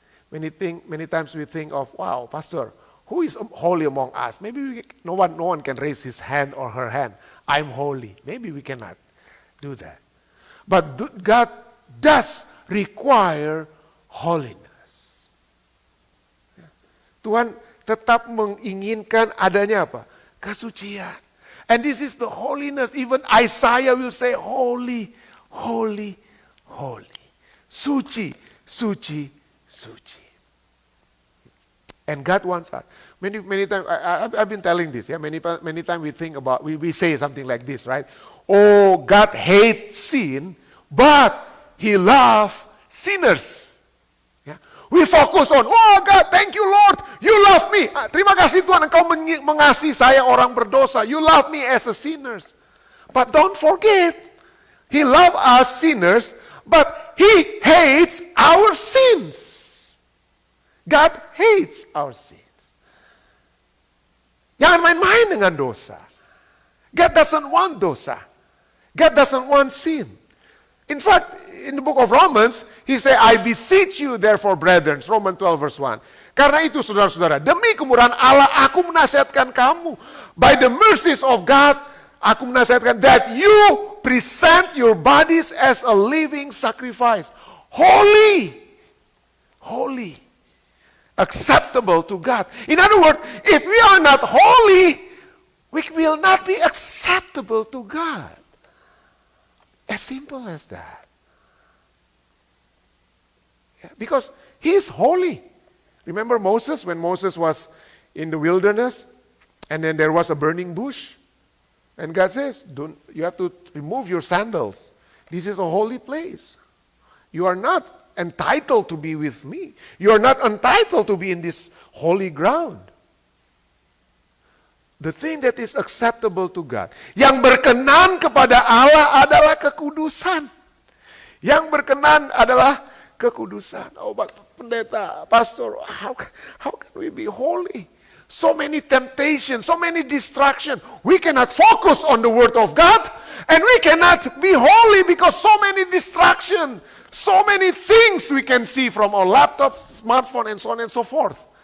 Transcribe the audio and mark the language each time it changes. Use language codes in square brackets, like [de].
[en] Many times we think of, wow, Pastor, who is holy among us? Maybe no one can raise his hand or her hand. I'm holy. Maybe we cannot do that. But God does require holiness. [id] Tuhan tetap menginginkan adanya apa? Kesucian. [en] And this is the holiness. Even Isaiah will say, holy, holy, holy. [id] Suci, suci, suci. [en] And God wants us. Many times, I've been telling this. Many times we think about, we say something like this, right? Oh, God hates sin, but He loves sinners. We focus on, oh God, thank you Lord, you love me. [id] Terima kasih Tuhan, Engkau mengasihi saya orang berdosa. [en] You love me as a sinners. But don't forget, He loves us sinners, but He hates our sins. God hates our sins. [id] Jangan main-main dengan dosa. [en] God doesn't want dosa. God doesn't want sin. In fact, in the book of Romans, He said, I beseech you therefore, brethren, Romans 12 verse 1. [id] Karena itu, saudara-saudara, demi kemurahan Allah, aku menasihatkan kamu. [en] By the mercies of God, [id] aku menasihatkan [en] that you present your bodies as a living sacrifice. Holy. Holy. Acceptable to God. In other words, if we are not holy, we will not be acceptable to God. As simple as that. Because He is holy. Remember Moses, when Moses was in the wilderness, and then there was a burning bush, and God says, you have to remove your sandals. This is a holy place. You are not entitled to be with me. You are not entitled to be in this holy ground. The thing that is acceptable to God, [id] yang berkenan kepada Allah adalah kekudusan. Yang berkenan adalah kekudusan. [en] Oh, but pendeta, pastor, how can we be holy? So many temptations, so many distractions. We cannot focus on the word of God, and we cannot be holy because so many distractions. So many things we can see from our laptops, smartphone, and so on and so forth.